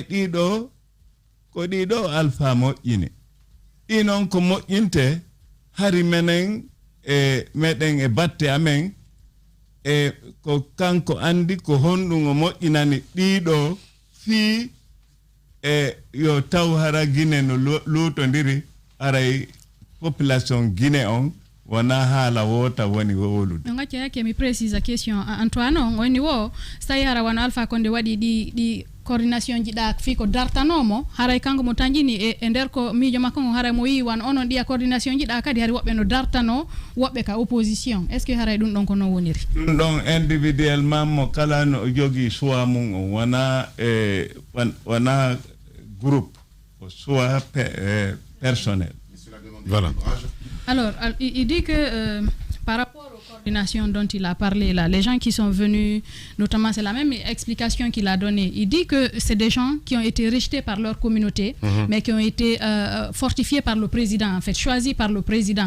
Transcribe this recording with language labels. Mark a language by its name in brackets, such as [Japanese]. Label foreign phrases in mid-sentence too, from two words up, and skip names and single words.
[Fula] ɗiɗo ko ɗiɗo Alpha moƴƴini ɗi noon ko moƴƴinte hari menen meɗen e batte amen ko kanko andi ko honɗum o moƴƴinani ɗiɗo fii yo taw hara Guinée no luutondiri aray population Guinée on wona haala wota woni wowlude ngacce yake mi précise question Antoine on woni wo so tawi hara wona Alpha Condé waɗi ɗi coordination ji ɗa fi ko dartanomo haray kanko mo tanjini e nder ko miijo makko ngo haray mo wi wan onon ɗiya coordination ji ɗa kadi hari woɓɓe no dartano woɓɓe ka opposition [French] est ce que [Fula] haray ɗum ɗon ko non woniri ɗum ɗon individuellement mo kala no jogui choix mum o wona groupe o [French] choix personnel. Voilà. Alors il dit que par rapport aux coordination dont il a parlé là, les gens qui sont venus, notamment, c'est la même explication qu'il a donnée. Il dit que c'est des gens qui ont été rejetés par leur communauté, mais qui ont été fortifiés par le président, en fait, choisis par le président.